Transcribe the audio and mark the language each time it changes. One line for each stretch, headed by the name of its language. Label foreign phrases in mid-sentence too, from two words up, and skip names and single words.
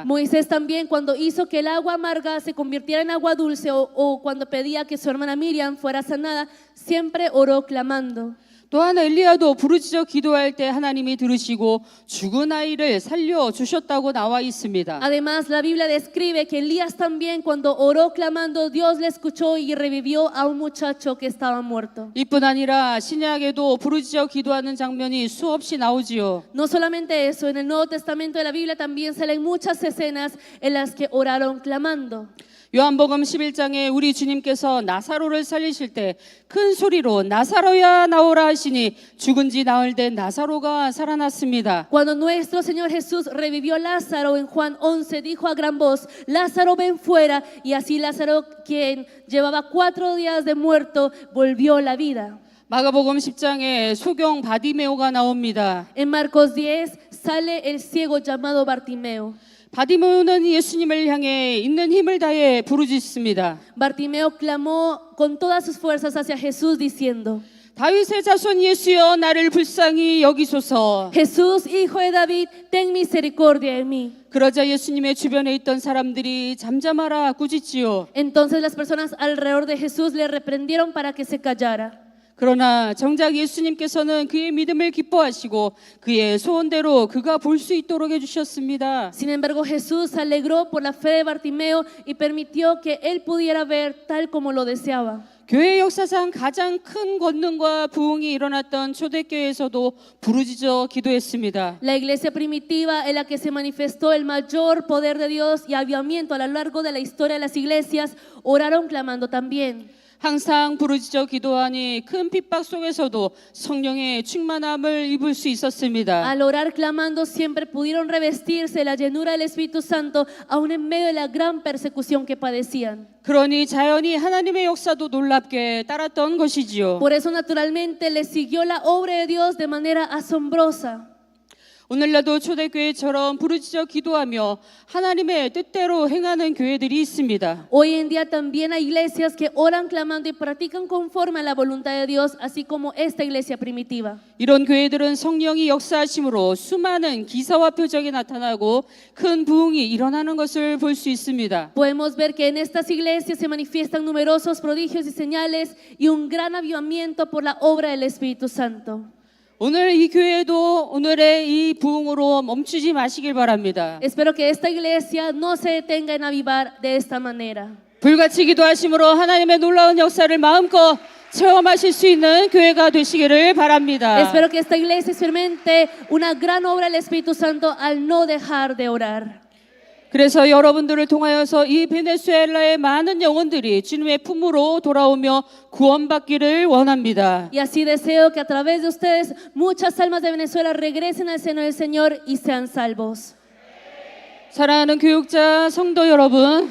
Spanish: Moisés también cuando hizo que el agua amarga se convirtiera en agua dulce o cuando pedía que su hermana Miriam fuera sanada, siempre oró clamando.
Korean: 또한 엘리야도 부르짖어 기도할 때 하나님이 들으시고 죽은 아이를 살려 주셨다고 나와 있습니다.
Spanish: Además, la Biblia describe que Elías también cuando oró clamando, Dios le escuchó y revivió a un muchacho que estaba muerto.
Korean: 이뿐 아니라 신약에도 부르짖어 기도하는 장면이 수없이 나오지요.
Spanish: No solamente eso, en el Nuevo Testamento de la Biblia también salen muchas escenas en las que oraron clamando.
Korean: 요한복음 11장에 우리 주님께서 나사로를 살리실 때 큰 소리로 나사로야 나오라 하시니 죽은 지 나흘 된 나사로가 살아났습니다.
Spanish: Cuando nuestro Señor Jesús revivió a Lázaro en Juan 11, dijo a gran voz, Lázaro ven fuera, y así Lázaro, quien llevaba 4 días de muerto, volvió a la vida.
Korean: 마가복음 10장에 소경 바디메오가 나옵니다.
Spanish: En Marcos 10 sale el ciego llamado Bartimeo.
Korean: 바디메오는 예수님을 향해 있는 힘을 다해 부르짖습니다.
Spanish: Bartimeo clamó con todas sus fuerzas hacia Jesús diciendo,
Korean: 다윗의 자손 예수여 나를 불쌍히 여기소서.
Spanish: Jesús, hijo de David, ten misericordia de mí.
Korean: 그러자 예수님의 주변에 있던 사람들이 잠잠하라 꾸짖지요.
Spanish: Entonces las personas alrededor de Jesús le reprendieron para que se callara.
Korean: 그러나 정작 예수님께서는 그의 믿음을 기뻐하시고 그의 소원대로 그가 볼 수 있도록 해주셨습니다.
Spanish: Sin embargo, Jesús se alegró por la fe de Bartimeo y permitió que él pudiera ver tal como lo deseaba.
Korean: 교회 역사상 가장 큰 권능과 부흥이 일어났던 초대교회에서도 부르짖어 기도했습니다.
Spanish: La iglesia primitiva en la que se manifestó el mayor poder de Dios y avivamiento a lo largo de la historia de las iglesias, oraron clamando también.
Korean: 항상 부르짖어 기도하니 큰 핍박 속에서도 성령의 충만함을 입을 수 있었습니다.
Spanish: Al orar clamando siempre pudieron revestirse la llenura del Espíritu Santo aún en medio de la gran persecución que padecían.
Korean: 그러니 자연히 하나님의 역사도 놀랍게 따랐던 것이지요.
Spanish: Por eso naturalmente le siguió la obra de Dios de manera asombrosa.
Korean: 오늘날도 초대교회처럼 부르짖어 기도하며 하나님의 뜻대로 행하는 교회들이 있습니다.
Spanish: Hoy en día también hay iglesias que oran clamando y practican conforme a la voluntad de Dios, así como esta iglesia primitiva.
Korean: 이런 교회들은 성령이 역사하심으로 수많은 기사와 표적이 나타나고 큰 부흥이 일어나는 것을 볼 수 있습니다.
Spanish: Podemos ver que en estas iglesias se manifiestan numerosos prodigios y señales y un gran avivamiento por la obra del Espíritu Santo.
Korean: 오늘 이 교회도 오늘의 이 부흥으로 멈추지 마시길 바랍니다.
Spanish: Espero que esta iglesia no se detenga en avivar de esta manera.
Korean: 불같이 기도하심으로 하나님의 놀라운 역사를 마음껏 체험하실 수 있는 교회가 되시기를 바랍니다.
Spanish: Espero que esta iglesia experimente una gran obra del Espíritu Santo al no dejar de orar.
Korean: 그래서 여러분들을 통하여서 이 베네수엘라의 많은 영혼들이 주님의 품으로 돌아오며 구원받기를 원합니다.
Spanish: Y así deseo que a través de ustedes muchas almas de Venezuela regresen al seno del Señor y sean salvos.
Korean: 사랑하는 교육자 성도 여러분,